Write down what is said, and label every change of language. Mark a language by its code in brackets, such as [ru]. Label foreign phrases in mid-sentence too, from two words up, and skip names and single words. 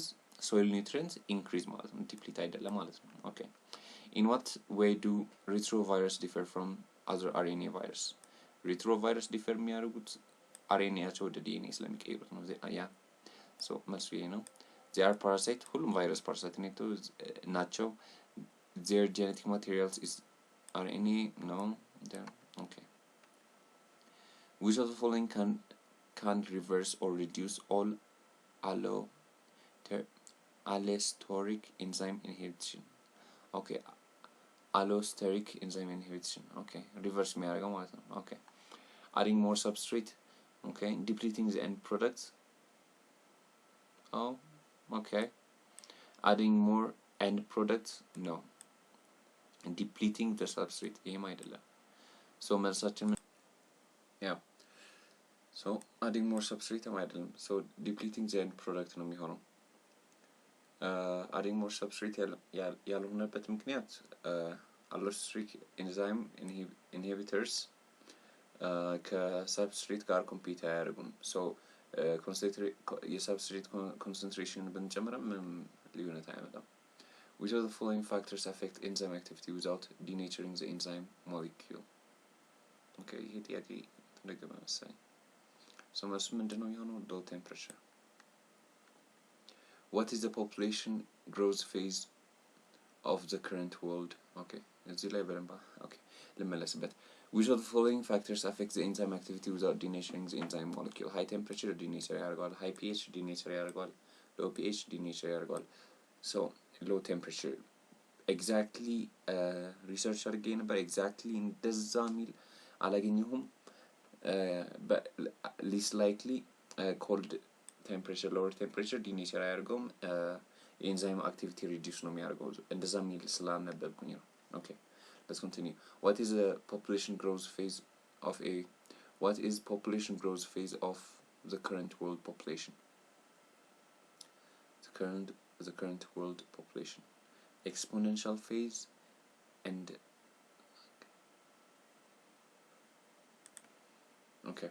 [en] soil nutrients increase [am] ማለት ነው [en] deplete [am] አይደለም ማለት ነው [en] okay in what way do retrovirus differ from other RNA virus retrovirus differ [am] የሚያደርጉት RNA ያቸው ወደ DNA ስለሚቀይሩት ነው [en] yeah so [am] መልሱ ይሄ ነው [en] they are parasite [am] ሁሉም ቫይረስ ፓራሳይት ናቸው [en] their genetic materials is RNA no there okay which of the following can reverse or reduce all allosteric enzyme inhibition? Okay, allosteric enzyme inhibition. [am] Okay, reverse የሚያደርገው ማለት ነው. [en] Okay, adding more substrate. Okay, depleting the end products. Oh, okay. Adding more end products. No. Depleting the substrate. [am] ይሄም አይደለም. So መልሳችን yeah. [en] So adding more substrate አይደለም. So depleting the end product [am] ነው የሚሆነው. [en] Adding more substrate [am] ያልሆነበት ምክንያት [en] allosteric enzyme inhibitors [am] ከሰብስትሬት ጋር ኮምፒት አያደርጉም. So የሰብስትሬት concentration ብንጨምርም ልዩነት አያመጣም. [en] Which of the following factors affect enzyme activity without denaturing the enzyme molecule? [am] Okay, ይሄ ጥያቄ ተደገመ መሰለኝ. So መልሱ ምንድነው የሚሆነው? [en] Low temperature. What is the population growth phase of the current world? [am] Okay, እዚህ ላይ በደንብ okay ልመለስበት. [en] Which of the following factors affect the enzyme activity without denaturing the enzyme molecule? High temperature denature ያደርገዋል. High pH denature ያደርገዋል. Low pH denature ያደርገዋል. So low temperature exactly research [am] አድርጌ ነበር. exactly እንደዛ ሚል አላገኘሁም. [en] But least likely cold temperature, lower temperature denature አያደርገውም. enzyme activity reduce [am] ነው የሚያደርገው. እንደዛ ሚል ስላነበብኩኝ ነው. [en] Okay, let's continue. What is the population growth phase of the current world population? The current world population. Exponential phase and okay.